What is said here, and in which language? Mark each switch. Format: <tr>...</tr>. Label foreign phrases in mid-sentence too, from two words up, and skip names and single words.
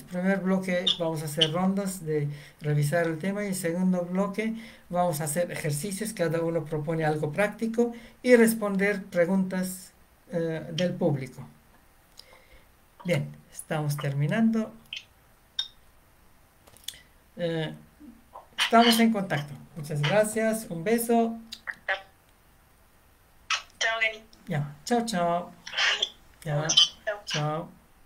<es>Primer bloque vamos a hacer rondas de revisar el tema y el segundo bloque vamos a hacer ejercicios, cada uno propone algo práctico y responder preguntas del público. Bien, estamos terminando. Estamos en contacto. Muchas gracias, un beso. Chao, Gani. Ya, chao, chao. Ya, Chao. chao.</es>